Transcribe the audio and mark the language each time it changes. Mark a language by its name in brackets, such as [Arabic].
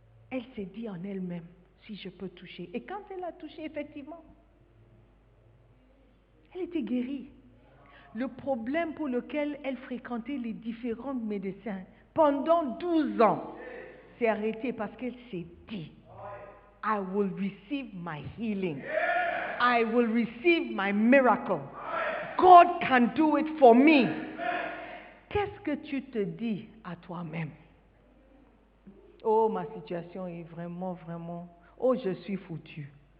[French] Elle s'est dit en elle-même, si je peux toucher. Et quand elle a touché, effectivement, elle était guérie. Le problème pour lequel elle fréquentait les différents médecins pendant 12 ans s'est arrêté parce qu'elle s'est dit, [English] I will receive my healing. I will receive my miracle. God can do it for me. [French] Qu'est-ce que tu te dis à toi-même? Oh, ma situation est vraiment, oh, je suis foutu.